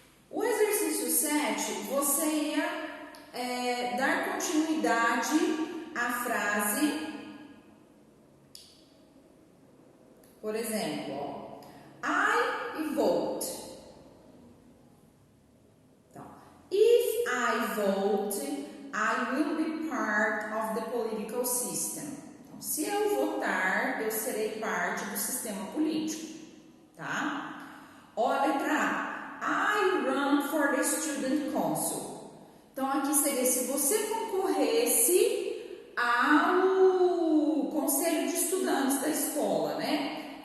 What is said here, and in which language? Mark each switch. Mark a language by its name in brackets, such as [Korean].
[Portuguese] O exercício 7, você ia dar continuidade à frase, por exemplo, [English] I vote. [Portuguese] Então, [English] if I vote, I will be part of the political system. [Portuguese] Então, se eu votar, eu serei parte do sistema político, tá? Ó, a letra A. [English] I run for the student council. [Portuguese] Então, aqui seria se você concorresse ao conselho de estudantes da escola, né?